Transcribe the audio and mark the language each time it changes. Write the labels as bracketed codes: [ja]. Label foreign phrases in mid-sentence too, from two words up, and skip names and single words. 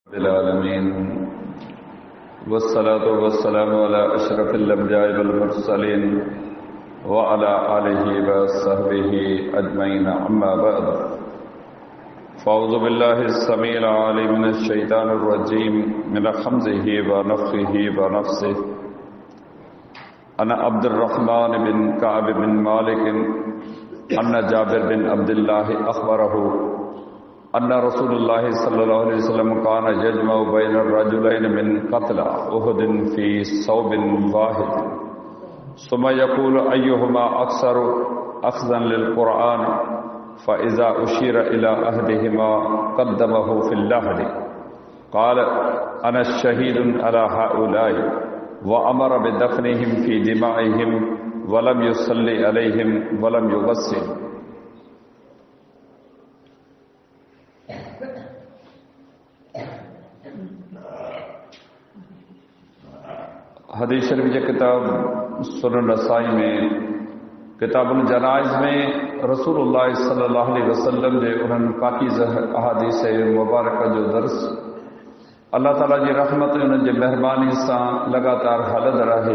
[ar] بالعالمين والصلاة والسلام على أشرف الأنبياء والمرسلين وعلى آله وصحبه أجمعين أما بعد فأعوذ بالله السميع العليم منش شيطان الرجيم من همزه ونفخه ونفسه أنا عبد الرحمن بن كعب بن مالك أن جابر بن عبد الله أخبره أن رسول الله صلى الله عليه وسلم كان يجمع بين الرجلين من قتلى أحد في ثوب واحد ثم يقول أيهما أكثر أخذا للقرآن فإذا أشير إلى أحدهما قدمه في اللحد قال أنا شهيد على هؤلاء وأمر بدفنهم في دمائهم ولم يصل عليهم ولم يغسل. [sd] हदीस शरीफ की किताब सुनन नसाई में किताबुल जनाइज़ में रसूलुल्लाह [ar] صلى الله عليه وسلم [sd] जे उन्हनि पाकीज़ अहादीस मुबारक जो दर्स अल्लाह ताला जी रहमत उन जे मेहरबानी सां लगातार हलंदड़ रहे।